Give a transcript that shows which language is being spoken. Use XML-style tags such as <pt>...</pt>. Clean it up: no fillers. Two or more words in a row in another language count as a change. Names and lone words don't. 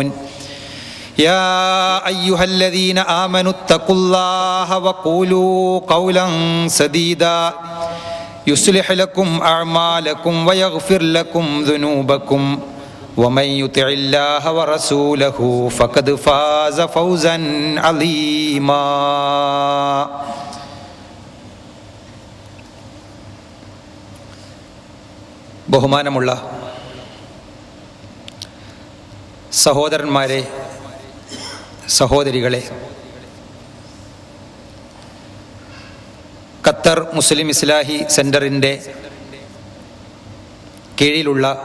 <ar>يا أيها الذين آمنوا اتقوا الله وقولوا قولا سديدا يصلح لكم أعمالكم ويغفر لكم ذنوبكم ومن يطع الله ورسوله فقد فاز فوزا عظيما.</ar> <ml>ബഹുമാനമുള്ള സഹോദരന്മാരെ, സഹോദരികളെ, ഖത്തർ മുസ്ലിം ഇസ്ലാഹി സെൻ്ററിൻ്റെ കീഴിലുള്ള</ml>